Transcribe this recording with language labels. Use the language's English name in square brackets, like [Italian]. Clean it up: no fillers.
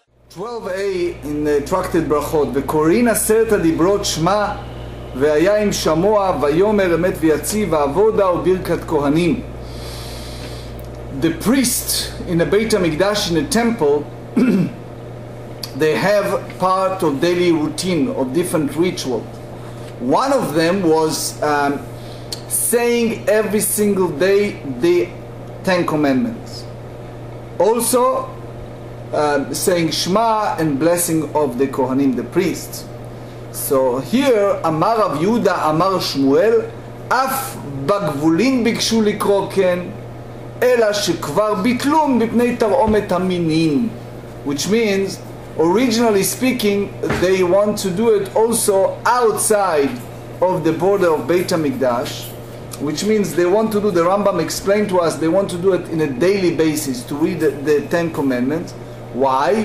[Hebrew] 12a in the Tractate Berachot, וקוראין 10 דיברות שמע והיה עם שמוע ויאמר אמת ויציב ועבודה וברכת כהנים. [English] The priest in the Beit HaMikdash, in the temple, they have part of daily routine of different ritual. One of them was saying every single day the 10 Commandments. Also saying Shema and blessing of the Kohanim, the priests. So here, [Hebrew] Amar Rav Yehuda, Amar Shmuel, Af בגבולין ביקשו לקרוא כן, אלא שכבר ביטלו מפני תרעומת המינים. [English] Which means, originally speaking, they want to do it also outside of the border of Beit HaMikdash, which means they want to do, the Rambam explained to us, they want to do it in a daily basis, to read the 10 Commandments. Why?